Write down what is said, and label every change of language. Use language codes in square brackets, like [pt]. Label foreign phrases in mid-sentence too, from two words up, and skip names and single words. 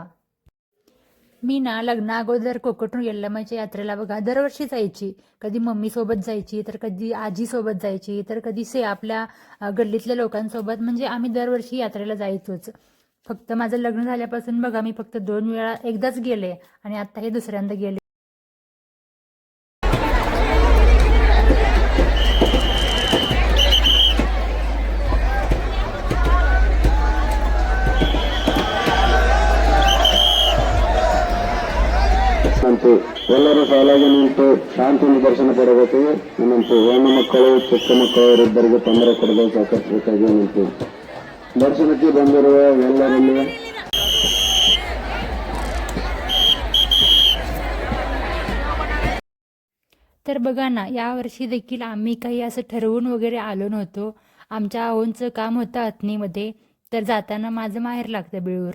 [mr] मी ना लग्ना अगोदर कोकटनूर यल्लमाईच्या यात्रेला बघा दरवर्षी जायची. कधी मम्मी सोबत जायची, तर कधी आजी सोबत जायची, तर कधी आपल्या गल्लीतल्या लोकांसोबत. म्हणजे आम्ही दरवर्षी यात्रेला जायचोच. फक्त माझं लग्न झाल्यापासून बघा मी फक्त 2 वेळा, एकदाच गेले आणि आता हे दुसऱ्यांदा गेले. [kn] ಅಂತೆ ಎಲ್ಲರೂ ಸಾಲಾಗಿ ನಿಂತು ಶಾಂತಿ ನಿದರ್ಶನ ಪಡಬೇಕು. ನಮ್ಮಂತೆ ಹೆಣ್ಣು ಮಕ್ಕಳು, ಚಿಕ್ಕ ಮಕ್ಕಳು ಇವರಿಬ್ಬರಿಗೆ ತೊಂದರೆ ಕೊಡಲು ಸಹಕರಿಸಬೇಕಾಗಿ ನಿಂತು ದರ್ಶನಕ್ಕೆ ಬಂದಿರುವ ಎಲ್ಲರಲ್ಲಿ [mr] तर बघा ना, यावर्षी देखील आम्ही काही असं ठरवून वगैरे आलो नव्हतो. आमच्या आहोंचं काम होतं अथणीमध्ये, तर जाताना माझं माहेर लागतं बिळूर.